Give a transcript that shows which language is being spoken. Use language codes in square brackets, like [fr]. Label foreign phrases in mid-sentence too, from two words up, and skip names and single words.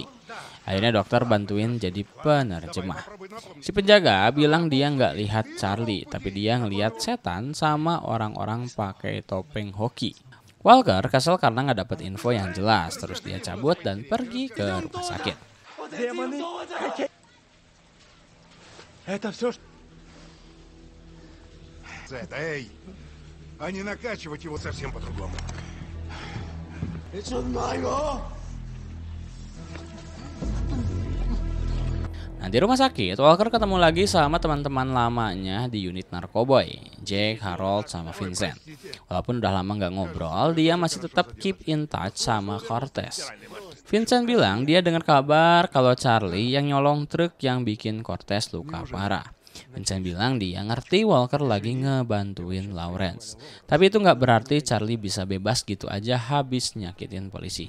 [id] Akhirnya dokter bantuin jadi penerjemah. Si penjaga bilang dia nggak lihat Charlie, tapi dia ngelihat setan sama orang-orang pakai topeng hoki. Walker kesel karena nggak dapet info yang jelas, terus dia cabut dan pergi ke rumah sakit. [ru] Это все, эй, а не накачивать его совсем по-другому. [id] Nah, di rumah sakit, Walker ketemu lagi sama teman-teman lamanya di unit Narkoboy, Jake, Harold, sama Vincent. Walaupun udah lama nggak ngobrol, dia masih tetap [en] keep in touch [id] sama Cortez. Vincent bilang dia dengar kabar kalau Charlie yang nyolong truk yang bikin Cortez luka parah. Vincent bilang dia ngerti Walker lagi ngebantuin Lawrence. Tapi itu nggak berarti Charlie bisa bebas gitu aja habis nyakitin polisi.